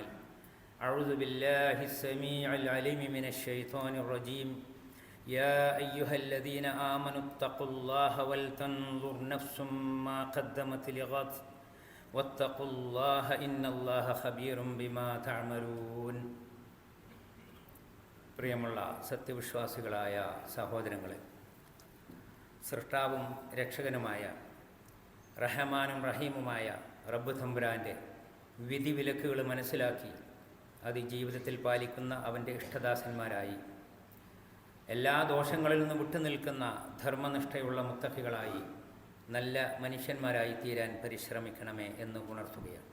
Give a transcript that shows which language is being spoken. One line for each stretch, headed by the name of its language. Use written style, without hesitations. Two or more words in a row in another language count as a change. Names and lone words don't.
Arabic: أعوذ بالله السميع العليم من الشيطان الرجيم. يا أيها الذين آمنوا اتقوا الله ولتنظر نفس ما قدمت لغد واتقوا الله إن الله خبير بما تعملون.
Malayalam: പ്രിയമുള്ള സത്യവിശ്വാസികളായ സഹോദരങ്ങളെ, സൃഷ്ടാവും രക്ഷകനുമായ റഹ്മാനും റഹീമുമായ റബ്ബ് തമ്പുരാൻ്റെ വിധിവിലക്കുകൾ മനസ്സിലാക്കി അത് ജീവിതത്തിൽ പാലിക്കുന്ന അവൻ്റെ ഇഷ്ടദാസന്മാരായി, എല്ലാ ദോഷങ്ങളിൽ നിന്ന് വിട്ടുനിൽക്കുന്ന ധർമ്മനിഷ്ഠയുള്ള മുത്തഖികളായി, നല്ല മനുഷ്യന്മാരായി തീരാൻ പരിശ്രമിക്കണമേ എന്ന് ഉണർത്തുകയാണ്.